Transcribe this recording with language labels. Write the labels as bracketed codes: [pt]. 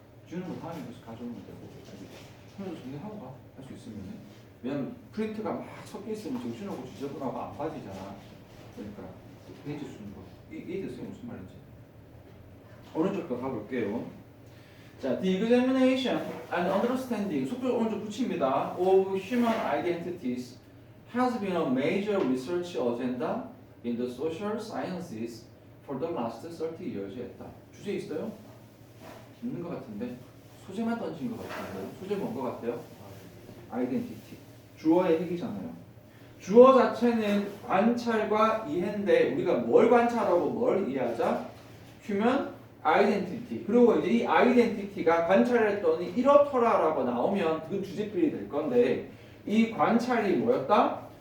[ko] 주는 거 다음에 계속 가져오면 되고 알겠죠? 하면서 정리하고 가. 할 수 있으면은. 왜냐면 프린트가 막 섞여 있으면 정신하고 지저분하고 안 빠지잖아. 그러니까 페이지 쓰는 거. 이해됐어요? 무슨 말인지? 오른쪽도 가볼게요. [en] 자, the examination and understanding, [ko] 속도 오른쪽 붙입니다. [en] of human identities has been a major research agenda in the social sciences for the last 30 years. [ko] 했다. 주제 있어요? 있는 것 같은데 소재만 던진 것 같은데 소재 뭔 것 같아요? 아이덴티티. 주어의 핵이잖아요. 주어 자체는 관찰과 이해인데 우리가 뭘 관찰하고 뭘 이해하자? human 아이덴티티. 그리고 이제 이 아이덴티티가 관찰했더니 이렇더라라고 나오면 그건 주제필이 될 건데 이 관찰이 뭐였다?